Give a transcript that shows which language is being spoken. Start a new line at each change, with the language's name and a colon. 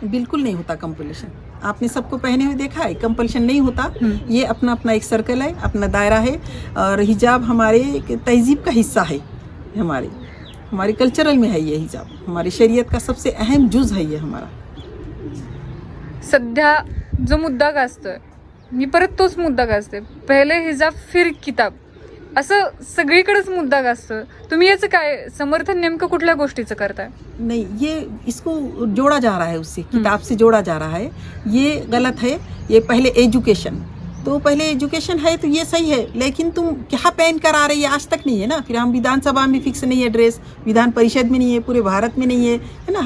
Hindi: बिल्कुल नहीं होता कंपल्शन. आपने सबको पहने हुए देखा है, कंपल्शन नहीं होता. ये अपना अपना एक सर्कल है, अपना दायरा है. और हिजाब हमारे तहजीब का हिस्सा है, हमारे कल्चरल में है. ये हिजाब हमारी शरीयत का सबसे अहम जुज है. ये हमारा
Marathi: सध्या जो मुद्दा गाजतोय, मी परत तोच मुद्दा गाजते, पहिले हिजाब फिर किताब, असं सगळीकडेच मुद्दा गाजतोय. तुम्ही याचं काय समर्थन नेमकं कुठल्या गोष्टीचं करताय?
Hindi: नहीं, ये इसको जोड़ा जा रहा है, उससे किताब से जोड़ा जा रहा है. ये गलत है. ये पहले एजुकेशन है तो ये सही है, लेकिन तुम क्या पहन कर आ रही है आज तक नहीं है ना. फिर हम विधानसभा में फिक्स नहीं है ड्रेस, विधान परिषद में नहीं है, पूरे भारत में नहीं है ना.